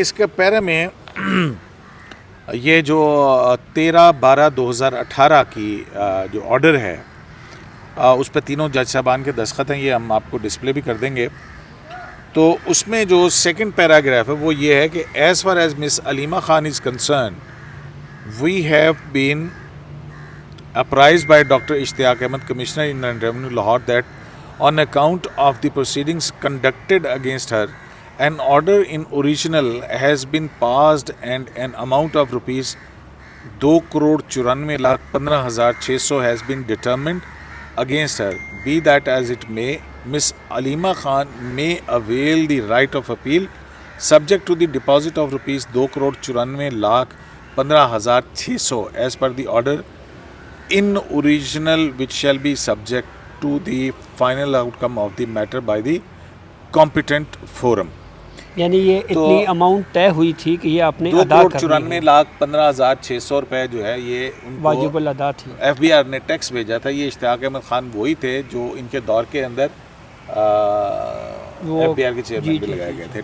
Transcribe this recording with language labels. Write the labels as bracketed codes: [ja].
[ur] اس کے پیرے میں یہ جو 13/12/2018 کی جو آرڈر ہے اس پہ تینوں جج صاحبان کے دستخط ہیں، یہ ہم آپ کو ڈسپلے بھی کر دیں گے. تو اس میں جو سیکنڈ پیراگراف ہے وہ یہ ہے کہ [en] As far as miss Aleema Khan is concern we have been apprised by Dr. Ishtiaq Ahmed, Commissioner Inland Revenue, Lahore, that on account of the proceedings conducted against her, an order in original has been passed and an amount of rupees 2,94,15,600 has been determined against her. Be that as it may, Miss Alima Khan may avail the right of appeal subject to the deposit of rupees 2,94,15,600 as per the order in original, which shall be subject to the final outcome of the matter by the competent forum. [ur] یعنی یہ اتنی amount طے ہوئی تھی کہ یہ آپ نے ادا کرنی ہے. 2,94,15,600 روپے جو ہے یہ ان کو واجب الادا تھی. ایف بی آر نے ٹیکس بھیجا تھا. یہ اشتیاق احمد خان وہی تھے جو ان کے دور کے اندر ایف بی آر کے چیئرمین بھی لگائے گئے تھے.